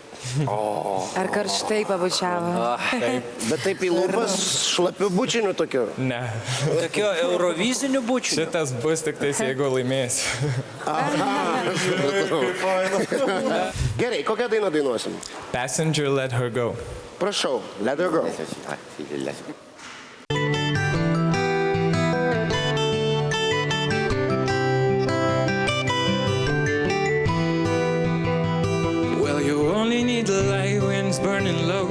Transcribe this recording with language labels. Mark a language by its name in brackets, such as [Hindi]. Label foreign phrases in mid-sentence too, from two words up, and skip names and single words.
[Lithuanian] Ar karštai pabučiavo? Taip. Bet taip į lūpas šlapių bučinių tokių? Ne. Tokio eurovizinių bučių. Šitas bus tik tais, jeigu laimėsiu. Gerai, kokią dainą dainuosim? Passenger, Let Her Go. Prašau, let her go. [English] Well, you only need the light when it's burning low.